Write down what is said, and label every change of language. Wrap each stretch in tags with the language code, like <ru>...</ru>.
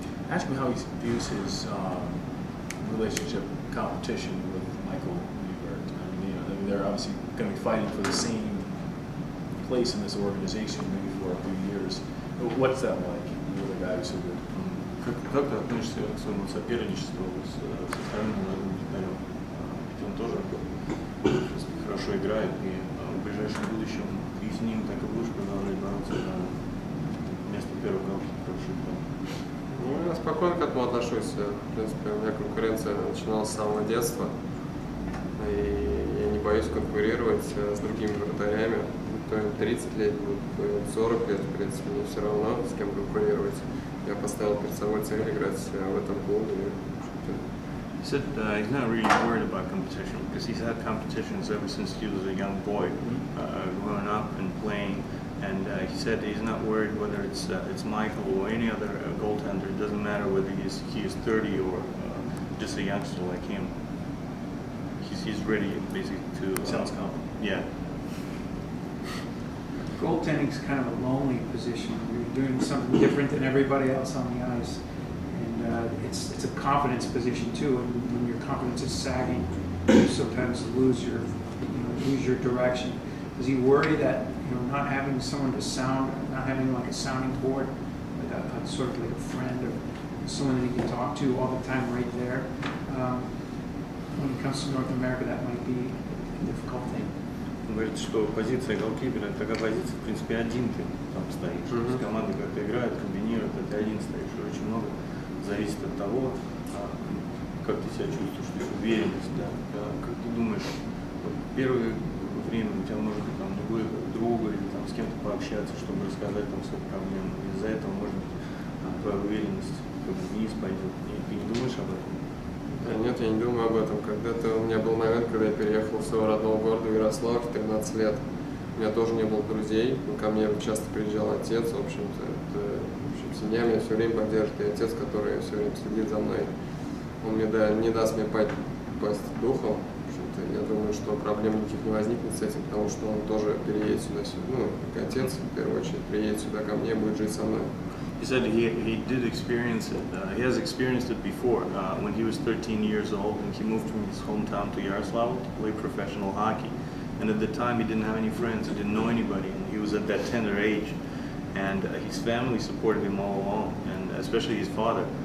<en>Ask him how he views his relationship competition with Michael Weaver. I mean, they're obviously going to be fighting for the same place in this organization maybe for a few years. What's that like? You're the guy who's so good.</en> <ru>Как ты относишься к своему соперничеству со вторым молодым вратарем? Ведь он тоже хорошо играет, и в ближайшем будущем ты с ним так и будешь продолжать бороться за место первого галстука. Ну, я спокойно к этому отношусь. В принципе, у меня конкуренция начиналась с самого детства, и я не боюсь конкурировать с другими вратарями. Кто им 30 лет, кто им 40 лет, в принципе, мне все равно, с кем конкурировать. Я поставил перед собой цель играть в этом клубе.</ru> <en>He said he's not really worried about competition because he's had competitions ever since he was a young boy, growing up and playing. And he said he's not worried whether it's Michael or any other goaltender. It doesn't matter whether he is 30 or just a youngster like him. He's ready basically to. Sounds confident. Yeah. Goaltending is kind of a lonely position. You're doing something different than everybody else on the ice, and it's a confidence position too. And when your confidence is sagging, you sometimes lose your direction. Does he worry that, not having someone to not having like a sounding board, like a sort of like a friend or someone that he can talk to all the time right there, when it comes to North America, that might be a difficult thing?</en> <ru>Он говорит, что позиция голкипера – это такая позиция, в принципе, один ты там стоишь. С командой как-то играют, комбинируют, а ты один стоишь. И очень много зависит от того, как ты себя чувствуешь, то есть уверенность, да. Как ты думаешь, вот первое время у тебя может быть там друга или там с кем-то пообщаться, чтобы рассказать там свои проблемы. Из-за этого, может быть, твоя уверенность как бы вниз пойдет. Ты не думаешь об этом? Нет, я не думаю об этом. Когда-то у меня был момент, когда я переехал в свой родной город, в Ярославль, в 13 лет. У меня тоже не было друзей, ко мне часто приезжал отец, в общем-то, семья меня все время поддержит, и отец, который все время следит за мной, он мне не даст мне пасть духом. В общем-то, я думаю, что проблем никаких не возникнет с этим, потому что он тоже переедет сюда, как отец, в первую очередь, приедет сюда ко мне, будет жить со мной.</ru> <en>He said he did experience it. He has experienced it before. When he was 13 years old, and he moved from his hometown to Yaroslavl to play professional hockey. And at the time, he didn't have any friends. He didn't know anybody. And he was at that tender age. And his family supported him all along, and especially his father.</en>